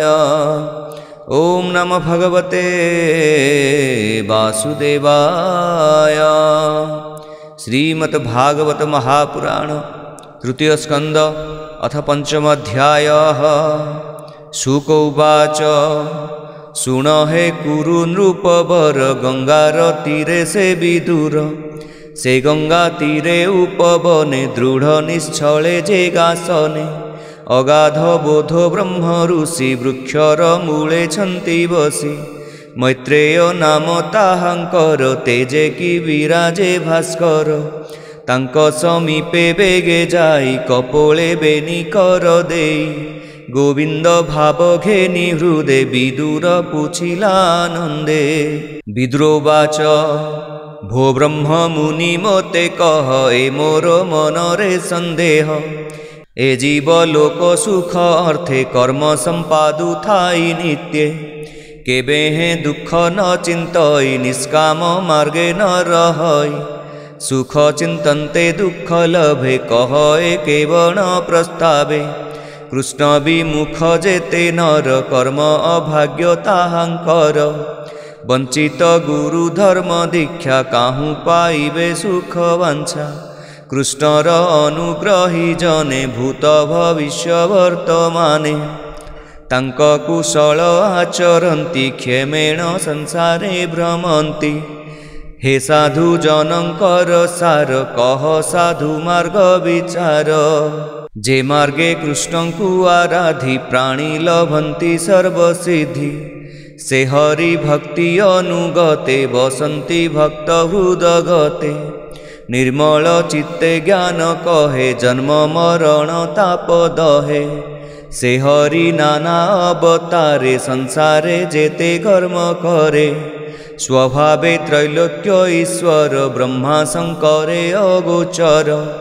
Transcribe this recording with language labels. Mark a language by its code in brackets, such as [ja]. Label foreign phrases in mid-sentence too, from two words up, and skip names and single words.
[sa] ओम नमो भगवते वासुदेवाय। श्रीमद्भागवत महापुराण तृतीय स्कंद अथ पंचम अध्याय। [or] ଶୁକ ଉବାଚ ଶୁଣ ହେ କୁରୁ ନୃପବର ଗଙ୍ଗାର ତୀରେ ସେ ବିଦୁର ସେ ଗଙ୍ଗା ତୀରେ ଉପବନେ ଦୃଢ଼ ନିଶ୍ଚଳେ ଯେ ଗାସନେ ଅଗାଧ ବୋଧ ବ୍ରହ୍ମ ଋଷି ବୃକ୍ଷର ମୂଳେ ଛନ୍ତି ବସି ମୈତ୍ରେୟ ନାମ ତାହାଙ୍କର ତେଜେ କି ବିରାଜେ ଭାସ୍କର ତାଙ୍କ ସମୀପେ ବେଗେ ଯାଇ କପୋଳେ ବେନି କର ଦେଇ ଗୋବିନ୍ଦ ଭାବ ଘେନି ହୃଦେ ବିଦୁର ପୁଛିଲାନନ୍ଦେ। ବିଦୁରୋବାଚ ଭୋ ବ୍ରହ୍ମ ମୁନି ମତେ କହ ଏ ମୋର ମନରେ ସନ୍ଦେହ ଏ ଜୀବ ଲୋକ ସୁଖ ଅର୍ଥେ କର୍ମ ସମ୍ପାଦୁ ଥାଇ ନିତ୍ୟ କେବେ ହେ ଦୁଖ ନ ଚିନ୍ତଇ ନିଷ୍କାମ ମାର୍ଗେ ନ ରହଇ ସୁଖ ଚିନ୍ତନ୍ତେ ଦୁଖ ଲଭେ କହ ଏ କେବଳ ପ୍ରସ୍ତାବେ କୃଷ୍ଣ ବିମୁଖ ଯେତେ ନର କର୍ମ ଅଭାଗ୍ୟ ତାହାଙ୍କର ବଞ୍ଚିତ ଗୁରୁ ଧର୍ମ ଦୀକ୍ଷା କାହୁଁ ପାଇବେ ସୁଖ ବାଞ୍ଛା କୃଷ୍ଣର ଅନୁଗ୍ରହୀ ଜନେ ଭୂତ ଭବିଷ୍ୟ ବର୍ତ୍ତମାନେ ତାଙ୍କ କୁଶଳ ଆଚରନ୍ତି କ୍ଷେମେଣ ସଂସାରେ ଭ୍ରମନ୍ତି। ହେ ସାଧୁ ଜନଙ୍କର ସାର କହ ସାଧୁ ମାର୍ଗ ବିଚାର ଯେ ମାର୍ଗେ କୃଷ୍ଣ କୁ ଆରାଧି ପ୍ରାଣୀ ଲଭନ୍ତି ସର୍ବସିଦ୍ଧି ସେ ହରି ଭକ୍ତି ଅନୁଗତେ ବସନ୍ତି ଭକ୍ତ ହୃଦଗତେ ନିର୍ମଳ ଚିତ୍ତେ ଜ୍ଞାନ କହେ ଜନ୍ମ ମରଣ ତାପ ଦହେ ସେ ହରି ନାନା ଅବତାରେ ସଂସାରେ ଯେତେ କର୍ମ କରେ ସ୍ୱଭାବେ ତ୍ରୈଲୋକ୍ୟ ଈଶ୍ୱର ବ୍ରହ୍ମା ଶଙ୍କରେ ଅଗୋଚର